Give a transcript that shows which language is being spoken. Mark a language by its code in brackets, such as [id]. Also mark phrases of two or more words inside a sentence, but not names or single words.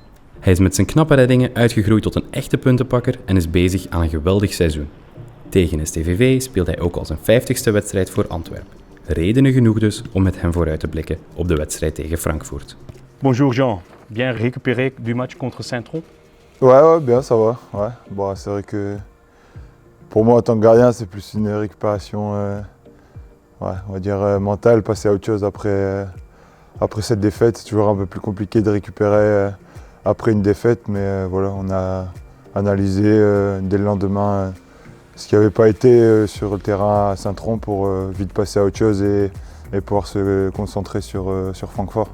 [nl] Hij is met zijn knappe reddingen uitgegroeid tot een echte puntenpakker en is bezig aan een geweldig seizoen. Tegen STVV speelt hij ook al zijn 50ste wedstrijd voor Antwerpen. Redenen genoeg dus om met hem vooruit te blikken op de wedstrijd tegen Frankfurt. [fr] Bonjour Jean, bien récupéré du match contre Saint-Tron? Ouais, bien, ça va. Ouais. Bon, c'est vrai que pour moi, en tant que gardien, c'est plus une récupération on va dire mentale, passer à autre chose après cette défaite. C'est toujours un peu plus compliqué de récupérer après une défaite, mais voilà, on a analysé dès le lendemain ce qui n'avait pas été sur le terrain à Saint-Tron pour vite passer à autre chose et pouvoir se concentrer sur Francfort.